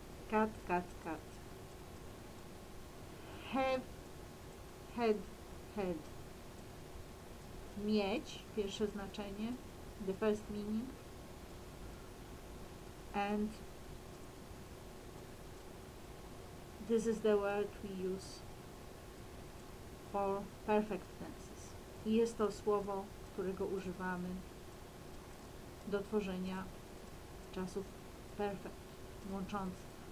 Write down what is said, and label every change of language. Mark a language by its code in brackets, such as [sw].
[en] Cut, cut, cut. Have, had, had. [pl] Mieć, pierwsze znaczenie, [en] the first meaning. And this is the word we use for perfect tenses. [pl] I jest to słowo, którego używamy do tworzenia czasów perfect, łączących.